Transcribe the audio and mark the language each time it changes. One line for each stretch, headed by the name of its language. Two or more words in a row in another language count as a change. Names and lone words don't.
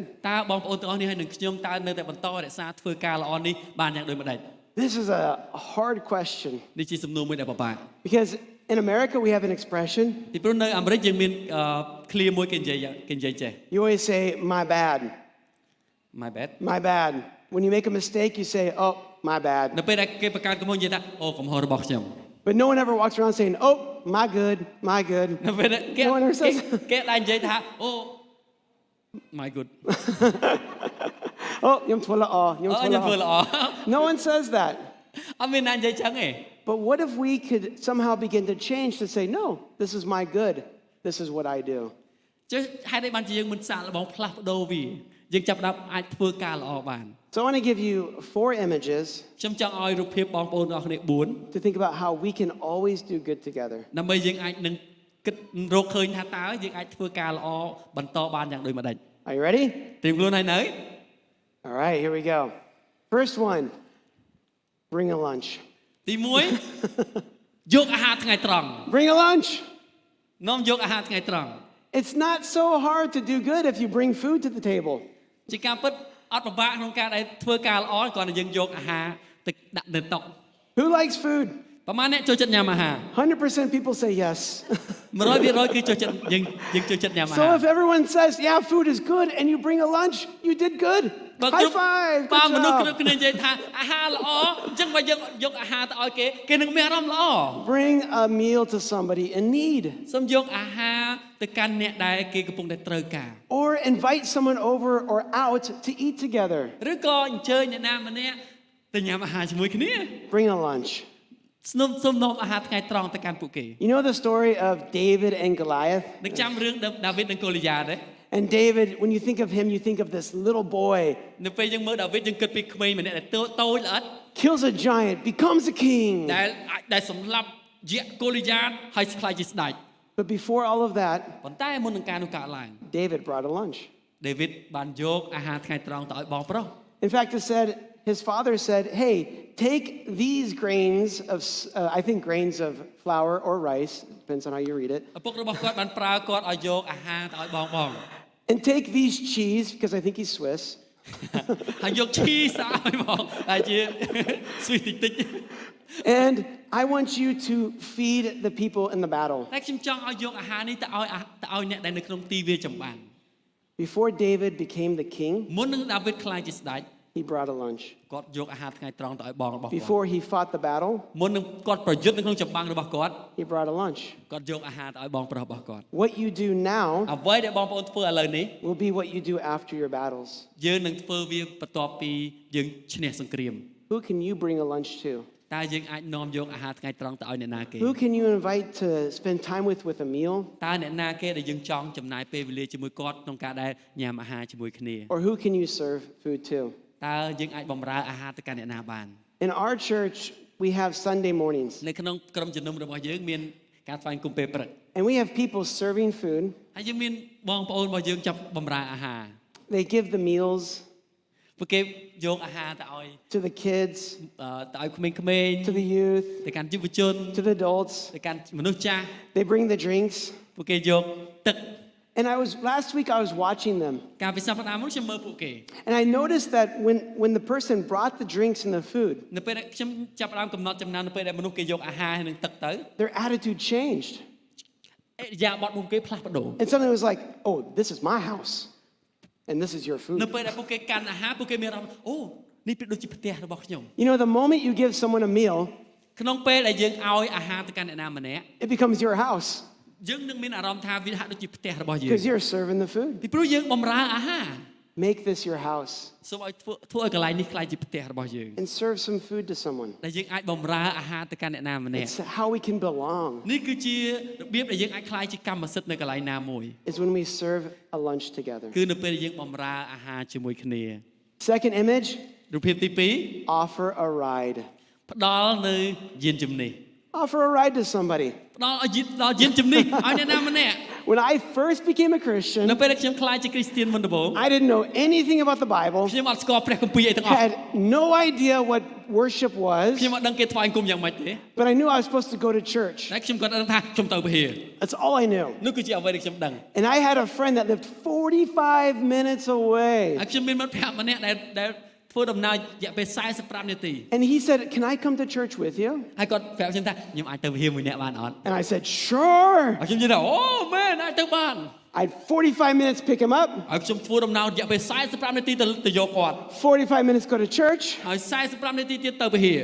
Khmer: តើបងប្អូនទាំងអស់នេះហើយនឹងខ្ញុំតើនៅតែបន្តរក្សាធ្វើការល្អនេះបានយ៉ាងដូចម្ដេច
English: This is a hard question
Khmer: នេះជាសំណួរមួយដែលពិបាក
English: because in America we have an expression.
Khmer: ពីព្រោះនៅអាមេរិកយើងមានឃ្លាមួយគេនិយាយចេះ
English: You always say, my bad. my bad My bad. When you make a mistake, you say, oh, my bad.
Khmer: នៅពេលដែលគេបង្កើតកំហុសនិយាយថាអូកំហុសរបស់ខ្ញុំ
English: But no one ever walks around saying, oh, my good, my good.
Khmer: នៅពេលដែលគេ
English: No one ever says
Khmer: គេដែរនិយាយថាអូ
English: my good oh, yum twala ah, yum
Khmer: ខ្ញុំធ្វើ twala ល្អ
English: ah. No one says that.
Khmer: អត់មានណានិយាយចឹងទេ
English: But what if we could somehow begin to change to say, no, this is my good. This is what I do.
Khmer: ចុះហេតុអីបានជាយើងមិនសាកល្បងផ្លាស់ប្ដូរវាយើងចាប់ផ្ដើមអាចធ្វើការល្អបាន
English: So I want to give you 4 images
Khmer: ខ្ញុំចង់ឲ្យរូបភាពបងប្អូនទាំងអស់គ្នា4
English: to think about how we can always do good together.
Khmer: ដើម្បីយើងអាចនឹងគិតរកឃើញថាតើយើងអាចធ្វើការល្អបន្តបានយ៉ាងដូចម្ដេច
English: Are you ready?
Khmer: ត្រៀមខ្លួនហើយនៅ
English: All right, here we go. First one, bring a lunch.
Khmer: ទី1យកអាហារថ្ងៃត្រង់
English: Bring a lunch.
Khmer: នាំយកអាហារថ្ងៃត្រង់
English: It's not so hard to do good if you bring food to the table.
Khmer: ជាការពិតអត់ពិបាកក្នុងការដែលធ្វើការល្អគ្រាន់តែយើងយកអាហារទៅដាក់នៅតុ
English: Who likes food?
Khmer: ប្រហែលអ្នកចូលចិត្តញ៉ាំអាហារ
English: 100% people say yes.
Khmer: 100% គឺចូលចិត្តយើងចូលចិត្តញ៉ាំអាហា
English: So
Khmer: រ
English: if everyone says, yeah, food is good, and you bring a lunch, you did good.
Khmer: បើ
English: High five.
Khmer: បើ
English: Good
Khmer: មនុស្សគ្រប់
English: job.
Khmer: គ្នានិយាយថាអាហារល្អអញ្ចឹងបើយើងយកអាហារទៅឲ្យគេនឹងមានអារម្មណ៍ល្អ
English: Bring a meal to somebody in need.
Khmer: សូមយកអាហារទៅកាន់អ្នកដែលគេកំពុងតែត្រូវការ
English: Or invite someone over or out to eat together.
Khmer: ឬក៏អញ្ជើញអ្នកណាម្នាក់ទៅញ៉ាំអាហារជាមួយគ្នា
English: Bring a lunch.
Khmer: សូមនាំអាហារថ្ងៃត្រង់ទៅកាន់ពួកគេ
English: You know the story of David and Goliath?
Khmer: នឹកចាំរឿងដាវីតនិងកូលីយ៉ាទេ
English: And David, when you think of him, you think of this little boy,
Khmer: នៅពេលយើងមើលដាវីតយើងគិតពីក្មេងម្នាក់ដែលតូចល្អិត
English: kills a giant, becomes a king.
Khmer: ដែលសម្លាប់យក្សកូលីយ៉ាហើយខ្លាចជាស្ដេច
English: But before all of that,
Khmer: ប៉ុន្តែមុននឹងការនោះកើតឡើង
English: David brought a lunch.
Khmer: ដាវីតបានយកអាហារថ្ងៃត្រង់ទៅឲ្យបងប្រុស
English: In fact, it said, his father said, hey, take these grains of, I think grains of flour or rice, depends on how you read it,
Khmer: ឪពុករបស់គាត់បានប្រើគាត់ឲ្យយកអាហារទៅឲ្យបង
English: and take these cheese, because I think he's Swiss,
Khmer: ហើយយកឈីសឲ្យបងហើយជាស្វីសតិច
English: and I want you to feed the people in the battle.
Khmer: តែខ្ញុំចង់ឲ្យយកអាហារនេះទៅឲ្យអ្នកដែលនៅក្នុងទីវាលចម្បាំង
English: Before David became the king,
Khmer: មុននឹងដាវីតខ្លាចជាស្ដេច
English: he brought a lunch.
Khmer: គាត់យកអាហារថ្ងៃត្រង់ទៅឲ្យបងរបស់គាត់
English: Before he fought the battle,
Khmer: មុននឹងគាត់ប្រយុទ្ធនៅក្នុងចម្បាំងរបស់គាត់
English: he brought a lunch.
Khmer: គាត់យកអាហារទៅឲ្យបងប្រុសរបស់គាត់
English: What you do now
Khmer: អ្វីដែលបងប្អូនធ្វើឥឡូវនេះ
English: will be what you do after your battles.
Khmer: យើងនឹងធ្វើវាបន្ទាប់ពីយើងឈ្នះសង្គ្រាម
English: Who can you bring a lunch to?
Khmer: តើយើងអាចនាំយកអាហារថ្ងៃត្រង់ទៅឲ្យអ្នកណាគេ
English: Who can you invite to spend time with a meal?
Khmer: តើអ្នកណាគេដែលយើងចង់ចំណាយពេលវេលាជាមួយគាត់ក្នុងការដែលញ៉ាំអាហារជាមួយគ្នា
English: Or who can you serve food to?
Khmer: តើយើងអាចបម្រើអាហារទៅកាន់អ្នកណាបាន
English: In our church, we have Sunday mornings,
Khmer: នៅក្នុងក្រុមជំនុំរបស់យើងមានការថ្វាយគុំពេលព្រឹក
English: and we have people serving food.
Khmer: ហើយយើងមានបងប្អូនរបស់យើងចាប់បម្រើអាហារ
English: They give the meals
Khmer: ពួកគេយកអាហារទៅឲ្យ
English: to the kids,
Khmer: ទៅឲ្យក្មេង
English: to the youth,
Khmer: ៗទៅកាន់យុវជន
English: to the adults.
Khmer: ទៅកាន់មនុស្សចាស់
English: They bring the drinks.
Khmer: ពួកគេយកទឹក
English: And last week I was watching them.
Khmer: កាលពីសប្តាហ៍មុនខ្ញុំមើលពួកគេ
English: And I noticed that when the person brought the drinks and the food,
Khmer: នៅពេលដែលខ្ញុំចាប់ផ្ដើមកំណត់ចំណាំនៅពេលដែលមនុស្សគេយកអាហារហើយនឹងទឹកទៅ
English: their attitude changed.
Khmer: អរិយាបថរបស់គេផ្លាស់ប្ដូរ
English: And suddenly it was like, oh, this is my house. And this is your
Khmer: នៅ
English: food.
Khmer: ពេលដែលពួកគេកាន់អាហារពួកគេមានអារម្មណ៍អូនេះពីដូចជាផ្ទះរបស់ខ្ញុំ
English: You know, the moment you give someone a meal,
Khmer: ក្នុងពេលដែលយើងឲ្យអាហារទៅកាន់អ្នកណាម្នាក់
English: it becomes your house
Khmer: យើងនឹងមានអារម្មណ៍ថាវាហាក់ដូចជាផ្ទះរបស់យើង
English: because you're serving the food.
Khmer: ពីព្រោះយើងបម្រើអាហារ
English: Make this your house
Khmer: សូមឲ្យធ្វើឲ្យកន្លែងនេះក្លាយជាផ្ទះរបស់យើង
English: and serve some food to someone.
Khmer: ដែលយើងអាចបម្រើអាហារទៅកាន់អ្នកណាម្នាក់
English: It's how we can belong,
Khmer: នេះគឺជារបៀបដែលយើងអាចក្លាយជាកម្មសិទ្ធិនៅកន្លែងណាមួយ
English: is when we serve a lunch together.
Khmer: គឺនៅពេលដែលយើងបម្រើអាហារជាមួយគ្នា
English: Second image,
Khmer: រូបភាពទី2
English: offer a ride.
Khmer: ផ្ដល់នៅយានជំនិះ
English: Offer a ride to somebody.
Khmer: ផ្ដល់ឲ្យដល់យានជំនិះឲ្យអ្នកណាម្នាក់
English: When I first became a Christian,
Khmer: នៅពេលដែលខ្ញុំក្លាយជាគ្រីស្ទានមុនដំបូង
English: I didn't know anything about the Bible,
Khmer: ខ្ញុំអត់ស្គាល់ព្រះគម្ពីរអីទាំងអស់
English: had no idea what worship was,
Khmer: ខ្ញុំអត់ដឹងគេថ្វាយគុំយ៉ាងម៉េចទេ
English: but I knew I was supposed to go to church.
Khmer: តែខ្ញុំគាត់ដឹងថាខ្ញុំទៅវិហារ
English: That's all I knew.
Khmer: នោះគឺជាអ្វីដែលខ្ញុំដឹង
English: And I had a friend that lived 45 minutes
Khmer: ហើ
English: away.
Khmer: យខ្ញុំមានមិត្តភក្តិម្នាក់ដែលធ្វើដំណើររយៈពេល45នាទី
English: And he said, "Can I come to church with you?"
Khmer: ហើយគាត់ប្រាប់ខ្ញុំថាខ្ញុំអាចទៅវិហារមួយអ្នកបានអត់
English: And I said, "Sure."
Khmer: ហើយខ្ញុំនិយាយថាអូមែនអាចទៅបាន
English: I had 45 minutes pick him up,
Khmer: ហើយខ្ញុំធ្វើដំណើររយៈពេល45នាទីទៅយកគាត់
English: 45 minutes go to church,
Khmer: ហើយ45នាទីទៀតទៅវិហារ